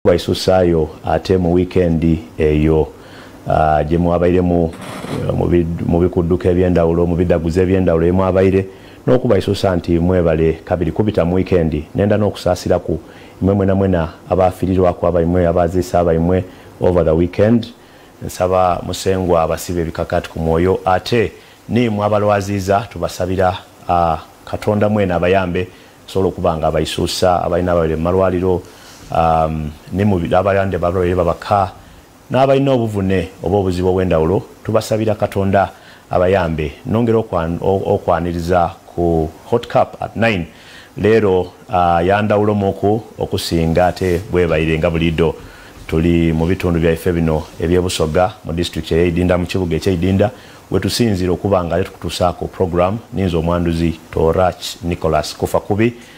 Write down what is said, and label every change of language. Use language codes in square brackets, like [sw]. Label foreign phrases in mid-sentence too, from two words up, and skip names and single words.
[xog] baisusayo ate mu weekend eyo gye mwabaire mu bikudduka ebyendawulo mu bidaguze ebyendawulo mwabaire n'okubaisusa nti mwebale kabiri kubita mu weekend nenda n'okusaasiraku imwe mwena abafirirwako abaimwe abaziisa abaimwe [en] over the weekend [xog] nsaba musengwa abasibe bikakati ku mwoyo ate ni mwabalwaziza tubasabira katonda mwena abayambe solo kubanga abaisusa abaina abale malwaliro ne mu abayande balwere babaka n'abalina obuvune oba obuzibu obw'endawulo tubasabira katonda abayambe nongera okwaniriza ku hot cup at 9 leero yandawulo muku okusinga ate bwebayire nga bulido tuli mu bitundu byaife bino ebyebusoga mu district ey'Idinda mu kibuga eky'Idinda wetusinzira okubanga tukutusaako program ninzo omwanduzi Torach Nicholas kufa kubi